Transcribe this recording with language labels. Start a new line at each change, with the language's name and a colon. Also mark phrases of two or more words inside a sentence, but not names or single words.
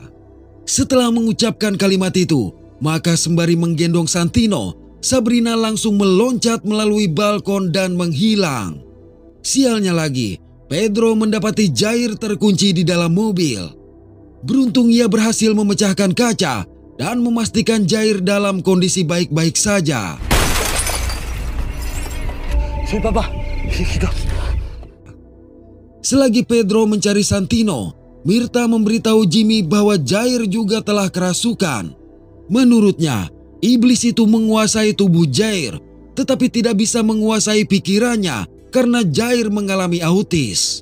Indonesian: Setelah mengucapkan kalimat itu, maka sembari menggendong Santino, Sabrina langsung meloncat melalui balkon dan menghilang. Sialnya lagi, Pedro mendapati Jair terkunci di dalam mobil. Beruntung ia berhasil memecahkan kaca dan memastikan Jair dalam kondisi baik-baik saja.
Spanish: Sí, papá. Hijito.
Indonesian: Selagi Pedro mencari Santino, Mirta memberitahu Jimmy bahwa Jair juga telah kerasukan. Menurutnya, iblis itu menguasai tubuh Jair, tetapi tidak bisa menguasai pikirannya karena Jair mengalami autis.